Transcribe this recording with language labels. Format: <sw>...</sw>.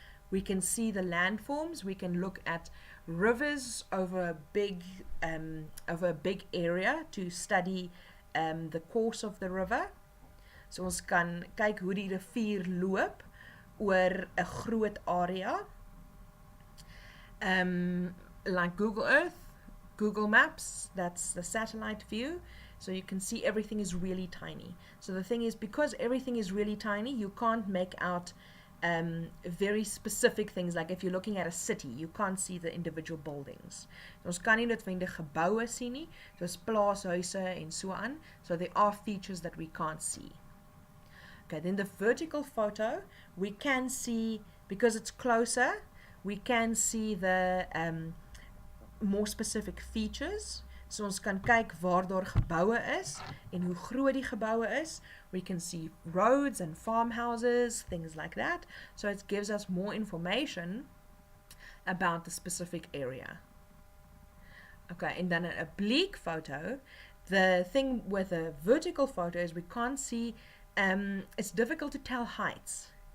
<en>We can see the landforms, we can look at rivers over a big area to study the course of the river.</en> <af>So ons kan kyk hoe die rivier loop oor 'n groot area.</af> <en>Like Google Earth, Google Maps, that's the satellite view. So you can see everything is really tiny. So the thing is, because everything is really tiny, you can't make out very specific things. Like if you're looking at a city, you can't see the individual buildings.</en> <af>So ons kan nie noodwendig geboue sien nie, soos plaashuise en so aan.</af> <en>So there are features that we can't see. Okay, then the vertical photo, we can see, because it's closer, we can see the more specific features.</en> <af>So ons kan kyk waar daar geboue is en hoe groot die geboue is.</af> <en>We can see roads and farmhouses, things like that. So it gives us more information about the specific area. Okay, and then an oblique photo, the thing with a vertical photo is we can't see, it's difficult to tell heights.</en>